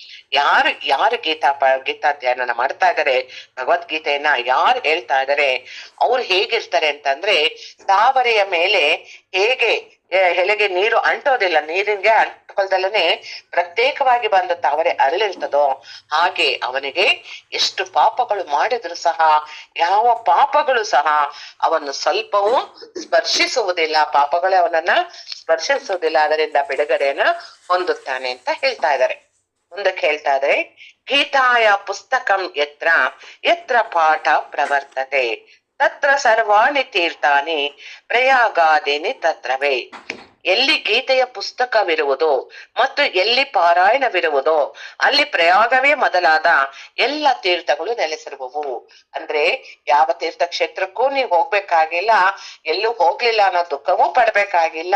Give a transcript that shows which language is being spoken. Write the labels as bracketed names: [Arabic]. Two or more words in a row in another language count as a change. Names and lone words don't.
[Kannada] ಯಾರು ಗೀತಾ ಧ್ಯಾನನ ಮಾಡ್ತಾ ಇದ್ದಾರೆ, ಭಗವದ್ಗೀತೆಯನ್ನ ಯಾರು ಹೇಳ್ತಾ ಇದ್ದಾರೆ, ಅವ್ರು ಹೇಗಿರ್ತಾರೆ ಅಂತಂದ್ರೆ ತಾವರೆಯ ಮೇಲೆ ಹೇಗೆ ಎಲೆಗೆ ನೀರು ಅಂಟೋದಿಲ್ಲ, ನೀರಿಗೆ ಅಂಟ್ಕೊಳ್ದಲ್ಲೇ ಪ್ರತ್ಯೇಕವಾಗಿ ಬಂದು ತಾವರೆ ಅರಳಿರ್ತದೋ ಹಾಗೆ ಅವನಿಗೆ ಎಷ್ಟು ಪಾಪಗಳು ಮಾಡಿದ್ರು ಸಹ ಯಾವ ಪಾಪಗಳು ಸಹ ಅವನ್ನು ಸ್ವಲ್ಪವೂ ಸ್ಪರ್ಶಿಸುವುದಿಲ್ಲ, ಪಾಪಗಳೇ ಅವನನ್ನ ಸ್ಪರ್ಶಿಸುವುದಿಲ್ಲ, ಅದರಿಂದ ಬಿಡುಗಡೆಯನ್ನ ಹೊಂದುತ್ತಾನೆ ಅಂತ ಹೇಳ್ತಾ ಇದ್ದಾರೆ. ಮುಂದಕ್ಕೆ ಹೇಳ್ತಾ ಇದ್ದಾರೆ, [Sanskrit] ಗೀತಾಯ ಪುಸ್ತಕಂ ಯತ್ರ ಯತ್ರ ಪಾಠ ಪ್ರವರ್ತತೆ ತತ್ರ ಸರ್ವಾಣಿ ತೀರ್ಥಾನಿ ಪ್ರಯಾಗಾದಿನಿ ತತ್ರವೇ. [Kannada] ಎಲ್ಲಿ ಗೀತೆಯ ಪುಸ್ತಕವಿರುವುದೋ ಮತ್ತು ಎಲ್ಲಿ ಪಾರಾಯಣವಿರುವುದೋ ಅಲ್ಲಿ ಪ್ರಯಾಗವೇ ಮೊದಲಾದ ಎಲ್ಲ ತೀರ್ಥಗಳು ನೆಲೆಸಿರುವವು. ಅಂದ್ರೆ ಯಾವ ತೀರ್ಥ ಕ್ಷೇತ್ರಕ್ಕೂ ನೀವು ಹೋಗ್ಬೇಕಾಗಿಲ್ಲ, ಎಲ್ಲೂ ಹೋಗ್ಲಿಲ್ಲ ಅನ್ನೋ ದುಃಖವೂ ಪಡ್ಬೇಕಾಗಿಲ್ಲ.